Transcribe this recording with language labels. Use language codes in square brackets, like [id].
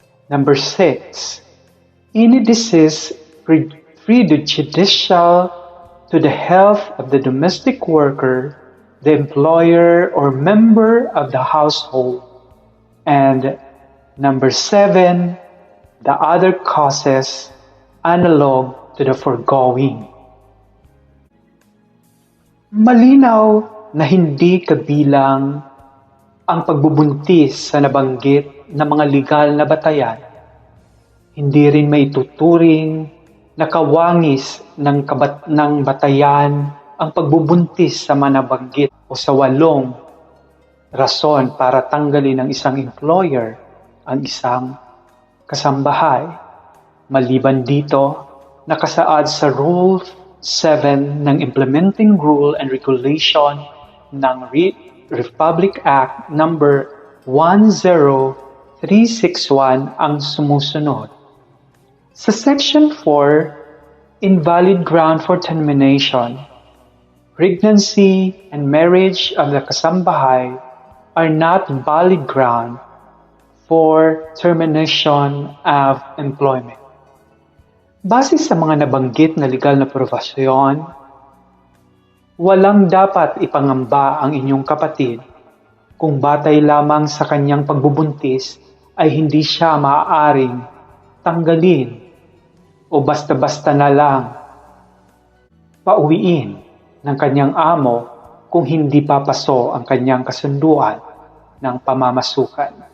[en] Number 6, any disease prejudicial to the health of the domestic worker, the employer, or member of the household. And number 7, the other causes analog to the foregoing. [tl] Malinaw na hindi kabilang ang pagbubuntis sa nabanggit na mga legal na batayan. Hindi rin maituturing na kawangis ng batayan ang pagbubuntis sa mga nabanggit o sa 8 rason para tanggalin ng isang employer ang isang kasambahay. Maliban dito, nakasaad sa Rule 7 ng Implementing Rule and Regulation ng Republic Act No. 10361 ang sumusunod. [en] Sa Section 4, invalid ground for termination, pregnancy and marriage of the kasambahay are not valid ground for termination of employment. [tl] Base sa mga nabanggit na legal na probasyon, walang dapat ipangamba ang inyong kapatid kung batay lamang sa kanyang pagbubuntis ay hindi siya maaaring tanggalin o basta-basta na lang pauwiin ng kanyang amo kung hindi papaso ang kanyang kasunduan ng pamamasukan.